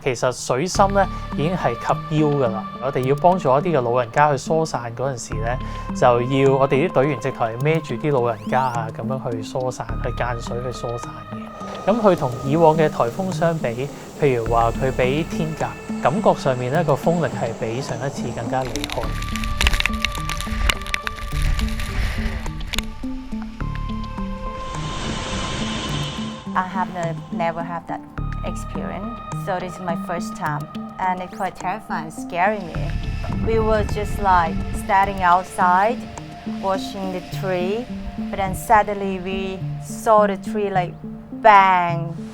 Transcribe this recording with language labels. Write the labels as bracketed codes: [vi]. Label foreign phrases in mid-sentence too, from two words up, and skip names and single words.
[yue] 其實水深咧已經係及腰㗎啦。我哋要幫助一啲嘅老人家去疏散嗰陣時咧，就要我哋啲隊員直頭係孭住啲老人家啊，咁樣去疏散，去間水去疏散嘅。咁佢同以往嘅颱風相比，譬如話佢比天鴿。感覺上面咧個風力係比上一次更加厲害。 [en] I have never had that experience, so this is my first time, and it's quite terrifying, scaring me. We were just like standing outside, watching the tree, but then suddenly we saw the tree like bang.